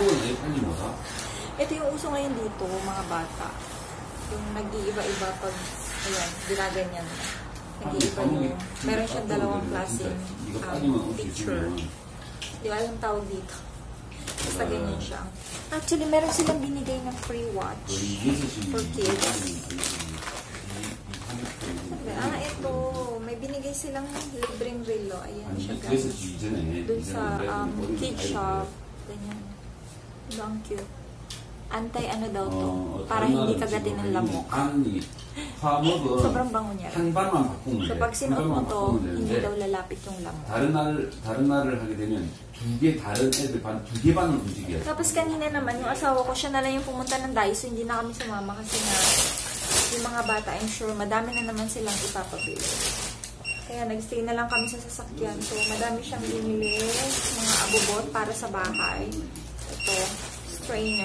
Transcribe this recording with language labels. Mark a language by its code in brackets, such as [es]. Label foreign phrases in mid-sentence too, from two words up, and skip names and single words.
[tl] Ito yung uso ngayon dito, mga bata. Yung nag-iiba-iba pag, ayan, ginaganyan. Nag-iiba yung, meron siyang dalawang klaseng picture. Di ba alam tawag dito? Basta ganyan siya. Actually, meron silang binigay ng [en] free watch for kids. [tl] Ito. May binigay silang libreng relo. Ayan siya, guys. Dun sa [en] kid shop. [tl] Ganyan. Ito ang cute. Anti-ano daw to. Para hindi kagatin ng lamok. Sobrang bango niya. So, pag sinuot mo to, hindi daw lalapit yung lamok. [ko] 다른 날을 하게 되면 다른 애들 두 개 반을 움직여요. [tl] Tapos kanina naman, yung asawa ko, siya na lang yung pumunta ng Daiso. Hindi na kami sumama kasi nga, yung mga bata, [en] I'm sure, [tl] madami na naman silang ipapabili. Kaya nag-stay na lang kami sa sasakyan. So, madami siyang binili, mga abubot para sa bahay. Ito, strainer.